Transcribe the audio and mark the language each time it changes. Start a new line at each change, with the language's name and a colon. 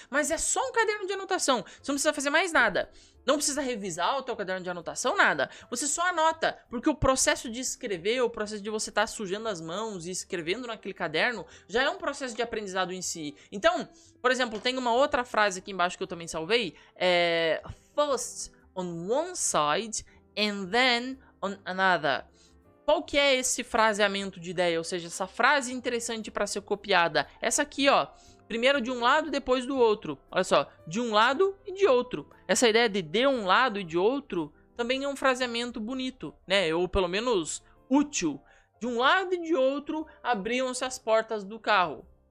Portuguese: Mas é só um caderno de anotação. Você não precisa fazer mais nada. Não precisa revisar o teu caderno de anotação, nada. Você só anota. Porque o processo de escrever, o processo de você estar sujando as mãos e escrevendo naquele caderno, já é um processo de aprendizado em si. Então, por exemplo, tem uma outra frase aqui embaixo que eu também salvei.
English: First on one side and then on another.
Portuguese: Qual que é esse fraseamento de ideia? Ou seja, essa frase interessante para ser copiada. Essa aqui, ó. Primeiro de um lado, depois do outro. Olha só, de um lado e de outro. Essa ideia de um lado e de outro também é um fraseamento bonito, né? Ou pelo menos útil. De um lado e de outro abriam-se as portas do carro.